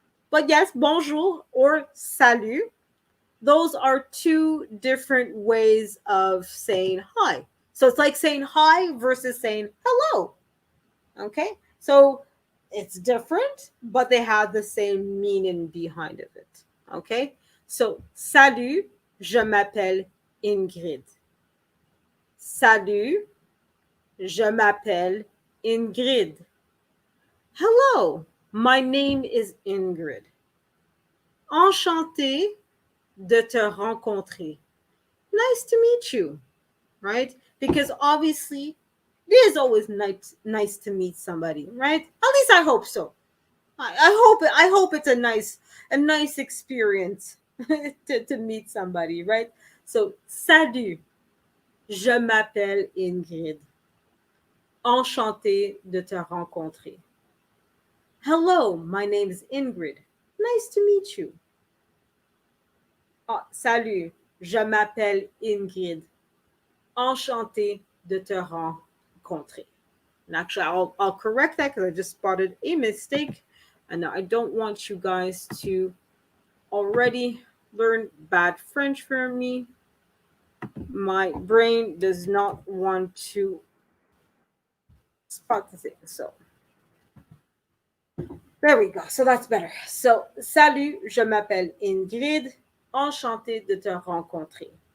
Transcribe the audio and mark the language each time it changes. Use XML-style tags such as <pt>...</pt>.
<en>But yes, bonjour or salut. Those are two different ways of saying hi. So it's like saying hi versus saying hello. Okay? So it's different, but they have the same meaning behind of it. Okay?</en> <fr>So, salut, je m'appelle Ingrid. Salut, je m'appelle Ingrid.</fr> <en>Hello, my name is Ingrid.</en> <fr>Enchantée de te rencontrer.</fr> <en>Nice to meet you, right? Because obviously it is always nice to meet somebody, right? At least I hope so. I hope it's a nice experience to meet somebody, right?</en> <fr>So salut, je m'appelle Ingrid. Enchantée de te rencontrer.</fr> <en>Hello, my name is Ingrid. Nice to meet you. Salut,</en> <fr>Je m'appelle Ingrid. Enchantée de te rencontrer.</fr> <en>And actually, I'll correct that because I just spotted a mistake. And I don't want you guys to already learn bad French from me. My brain does not want to spot the thing. So there we go. So that's better.</en> <fr>So, salut, je m'appelle Ingrid. Enchantée de te rencontrer.</fr>